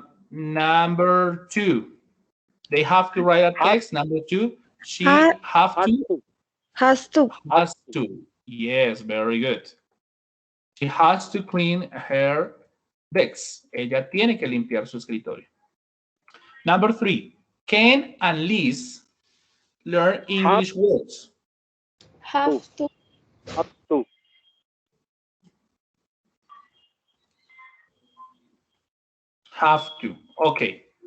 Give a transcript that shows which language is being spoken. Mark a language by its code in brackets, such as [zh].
[en] Number two, they have to write a text. Number two, she have Have to. to. Has to. Has to. Yes, very good. She has to clean her desk. [es] Ella tiene que limpiar su escritorio. [en] Number three, Ken and Liz learn English words. Have to. Have to. Have to. Okay.